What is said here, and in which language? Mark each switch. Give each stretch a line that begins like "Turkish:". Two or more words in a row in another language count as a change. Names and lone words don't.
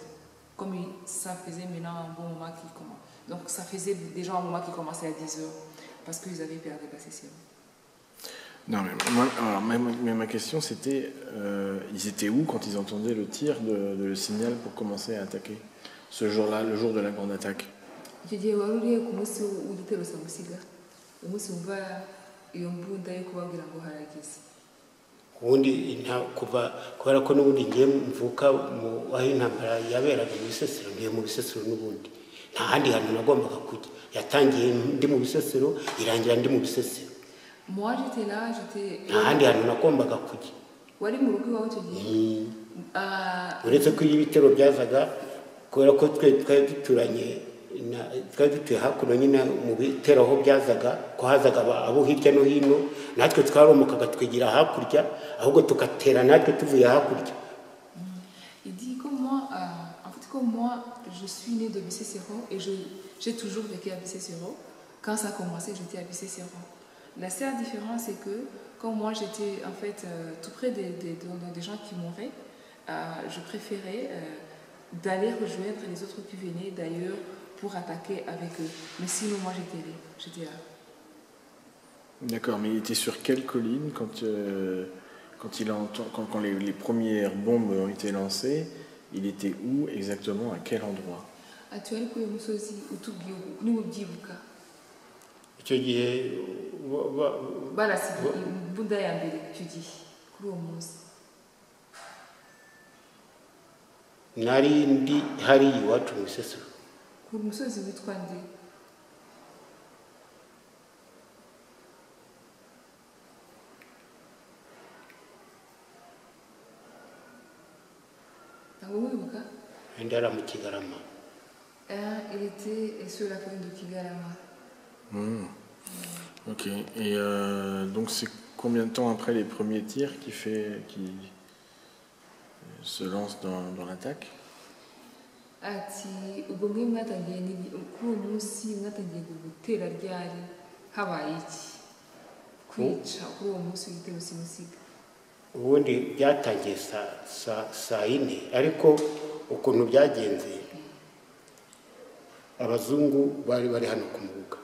French: Comme ça faisait maintenant un bon moment qui commence. Donc ça faisait déjà un moment qui commençait à 10 heures. Parce qu'ils avaient perdu les passés seront. Non, mais moi, alors, ma question c'était, ils étaient où quand ils entendaient le tir le signal pour commencer à attaquer ce jour-là, le jour de la grande attaque?
Kinyarwanda: Ubundi kubera ko n'ubundi ngiye mvuka aho intambara yaberaga mu Bisesero, ngiye mu Bisesero n'ubundi nta handi hantu nagombaga kujya. Yatangiye ndi mu Bisesero irangira ndi mu Bisesero.
French: Moi j'étais là,
Kinyarwanda: nta handi hantu nagombaga kujya. wari mu rugo iwawe icyo gihe? Uretse ko iyo ibitero byazaga kubera ko twari duturanye twari dutuye hakuno nyine mu bitero aho byazaga ko hazaga abo hirya no hino natwe twaromokaga twigira hakurya ahubwo tugatera natwe tuvuye hakurya.
French: Il dit comme moi, en fait comme moi je suis né de Bisesero et j'ai toujours vécu à Bisesero. Quand ça a commencé j'étais à Bisesero. La seule différence c'est que quand moi j'étais en fait tout près des gens qui mouraient, je préférais d'aller rejoindre les autres qui venaient d'ailleurs pour attaquer avec eux. Mais sinon moi j'étais là. D'accord, mais il était sur quelle colline quand les premières bombes ont été lancées? Il était où exactement, à quel endroit?
Kinyarwanda: Icyo gihe nari ndi hari iwacu mu Bisesero. Ku musozi witwa nde? Ndara mu Kigarama.
French: Il était sur la commune de Kigarama. Ok. Et donc c'est combien de temps après les premiers tirs qui se lance dans l'attaque?
Kinyarwanda: Ati ubwo mwe mwatangiye ni kuri uwo munsi mwatangiye gutera ryari habaye iki kwica kuri uwo munsi w'igitero simusiga? Ubundi byatangiye saa yine ariko ukuntu byagenze abazungu bari hano ku Mubuga.